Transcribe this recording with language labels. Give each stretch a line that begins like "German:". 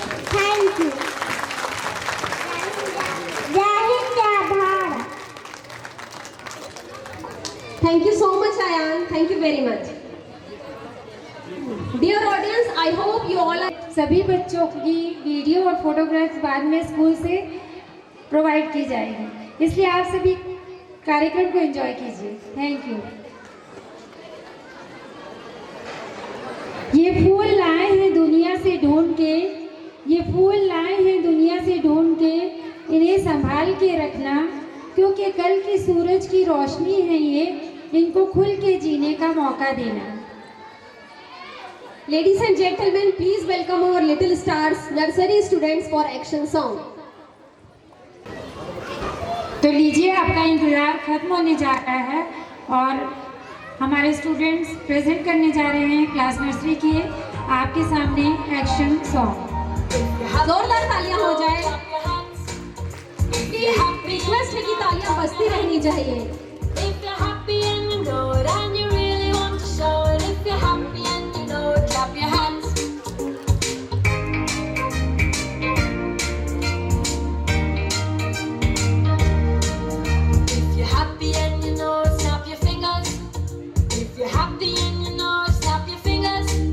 English: Thank you.
Hindi: Jai Hind, Jai Bharat.
English: Thank you so much, Ayan. Thank you very much. Dear audience, I hope you all are.
Hindi: सभी बच्चों की video और photographs बाद में school से provide की जाएगी, इसलिए आप सभी कार्यक्रम को एंजॉय कीजिए। Thank you. ये फूल लाए हैं दुनिया से ढूंढ के, ये फूल लाए हैं दुनिया से ढूंढ के, इन्हें संभाल के रखना क्योंकि कल की सूरज की रोशनी है ये, इनको खुल के जीने का मौका देना।
English: Ladies and gentlemen, please welcome our little stars, nursery students for action song.
Hindi: तो लीजिए, आपका इंतज़ार खत्म होने जा रहा है और हमारे स्टूडेंट्स प्रेजेंट करने जा रहे हैं क्लास नर्सरी के आपके सामने एक्शन सॉन्ग। जोरदार तालियां हो जाए। रिक्वेस्ट है कि तालियां बजती रहनी चाहिए।
English: If you're happy and you know it and you really want to show it, if you're happy and you know it, clap your hands. If you're happy and you know it, snap your fingers. If you're happy and you know it, snap your fingers.